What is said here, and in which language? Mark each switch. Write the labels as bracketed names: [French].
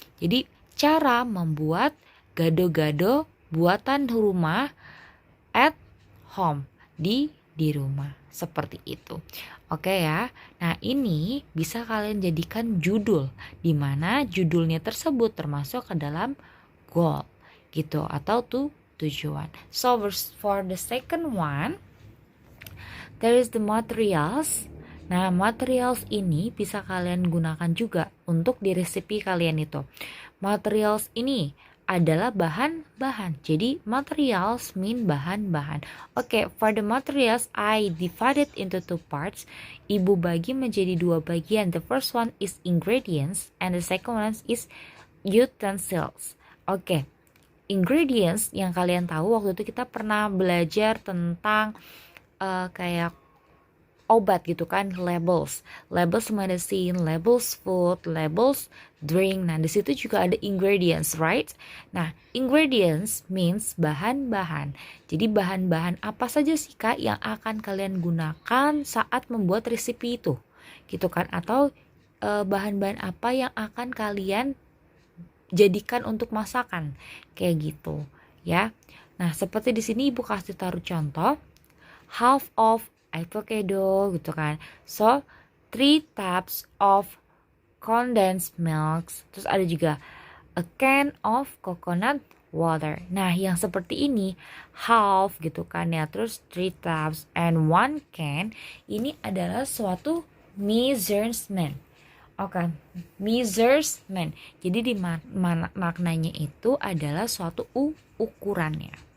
[Indonesian] Jadi cara membuat gado-gado buatan rumah [English] at home, [Indonesian] di rumah, seperti itu. Oke ya. Nah, ini bisa kalian jadikan judul, di mana judulnya tersebut termasuk ke dalam goal gitu atau tujuan. [English] So for the second one, there is the materials. [Indonesian] Nah, materials ini bisa kalian gunakan juga untuk di resipi kalian itu. Materials ini adalah bahan-bahan. Jadi materials mean bahan-bahan. [English] Oke, for the materials I divided into two parts. [Indonesian] Ibu bagi menjadi dua bagian. [English] The first one is ingredients and the second one is utensils. [Indonesian] Oke, ingredients yang kalian tahu waktu itu kita pernah belajar tentang kayak obat gitu kan, [English] labels medicine, labels food, labels drink. [Indonesian] Nah di situ juga ada ingredients, [English] right? [Indonesian] Nah ingredients means bahan-bahan. Jadi bahan-bahan apa saja sih kak yang akan kalian gunakan saat membuat resipi itu, gitu kan? Atau bahan-bahan apa yang akan kalian jadikan untuk masakan, kayak gitu ya. Nah seperti di sini ibu kasih taruh contoh, [English] half of avocado [Indonesian] gitu kan. [English] So 3 cups of condensed milk. [Indonesian] Terus ada juga [English] a can of coconut water. [Indonesian] Nah yang seperti ini half gitu kan ya, terus [English] 3 cups and 1 can, [Indonesian] ini adalah suatu measurement. Oke, measurement. Jadi di maknanya itu adalah suatu ukurannya.